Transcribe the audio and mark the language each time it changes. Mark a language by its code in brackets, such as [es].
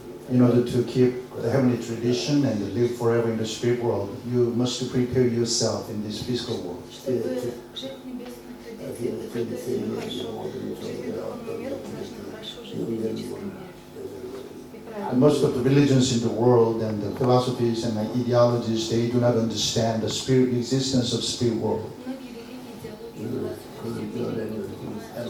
[en] In order to keep the heavenly tradition and to live forever in the spirit world, you must prepare yourself in this physical world. [ru] Чтобы жить в небесной традиции, приготовить хорошо жить в духовном мире, мы должны хорошо жить в физическом мире. И [en] And [ru] правильно. [en] most of the religions in the world and the philosophies and the ideologies, they do not understand the spirit existence of spirit world. [ru] Многие религии, идеологии, философии в мире не понимают